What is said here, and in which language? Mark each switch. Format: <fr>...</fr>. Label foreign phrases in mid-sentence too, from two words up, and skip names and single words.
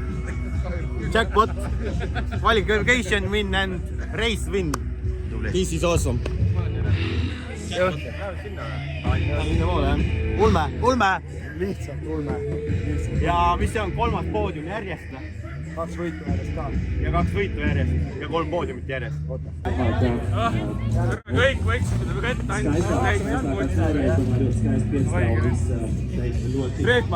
<en>Jackpot, qualification win and race win. This is awesome.</en> <et>Ulme. Lihtsalt ulme. Ja mis see on 3. poodium järjest? 2 võitu järjest ka. Ja 2 võitu järjest ja 3 poodiumit järjest. Kõik võiksime väga ette ainult Reetmaas.</et>